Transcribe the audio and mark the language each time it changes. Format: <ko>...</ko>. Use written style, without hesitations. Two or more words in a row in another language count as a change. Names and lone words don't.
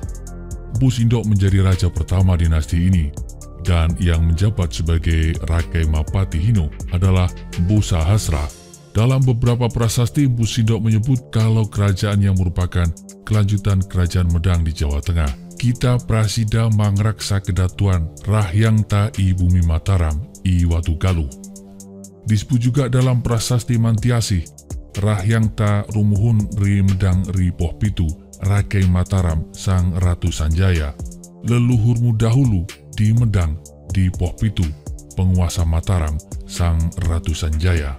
<id>Mpu Sindok menjadi raja pertama dinasti ini, dan yang menjabat sebagai Rakai Mapati Hinu adalah Mpu Sahasra. Dalam beberapa prasasti, Mpu Sindok menyebut kalau kerajaan yang merupakan kelanjutan kerajaan Medang di Jawa Tengah.</id> <kaw>Kita Prasida Mangraksa Kedatuan Rahyang Ta I Bumi Mataram I Watugaluh.</kaw> <id>Disebut juga dalam prasasti Mantiasih,</id> <kaw>Rahyang Ta Rumuhun Ri Medang Ri Pohpitu</kaw> <id>Rakai Mataram Sang Ratu Sanjaya. Leluhurmu dahulu di Medang di Pohpitu, penguasa Mataram Sang Ratu Sanjaya.</id>